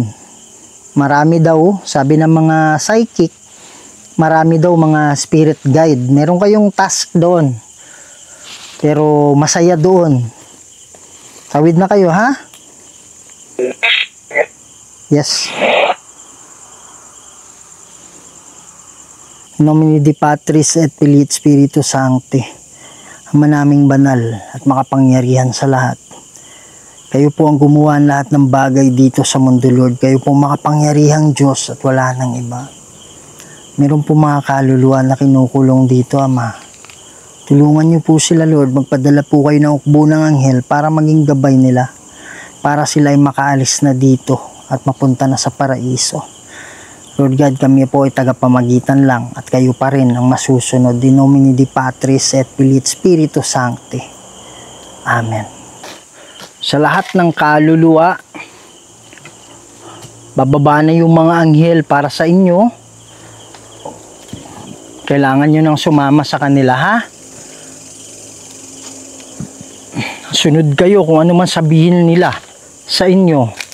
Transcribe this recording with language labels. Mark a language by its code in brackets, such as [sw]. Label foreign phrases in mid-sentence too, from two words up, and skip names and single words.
[tl] Marami daw, sabi ng mga psychic, marami daw mga spirit guide. Meron kayong task doon. Pero masaya doon. Tawid na kayo ha? Yes. [la] In nomine Dei Patris et Filii et Spiritus Sancti, [tl] Ama naming banal at makapangyarihan sa lahat. Kayo po ang gumawa ng lahat ng bagay dito sa mundo, Lord. Kayo po makapangyarihang Diyos at wala nang iba. Meron po mga kaluluwa na kinukulong dito, Ama. Tulungan niyo po sila, Lord. Magpadala po kayo ng ukbo ng anghel para maging gabay nila. Para sila ay makaalis na dito at mapunta na sa paraiso. [en] Lord God, [tl] kami po ay tagapamagitan lang at kayo pa rin ang masusunod. [la] In nomine Dei Patris et Filii et Spiritus Sancti. Amen. [tl] Sa lahat ng kaluluwa, bababa na yung mga anghel para sa inyo. Kailangan nyo nang sumama sa kanila, ha? Sunod kayo kung ano man sabihin nila sa inyo.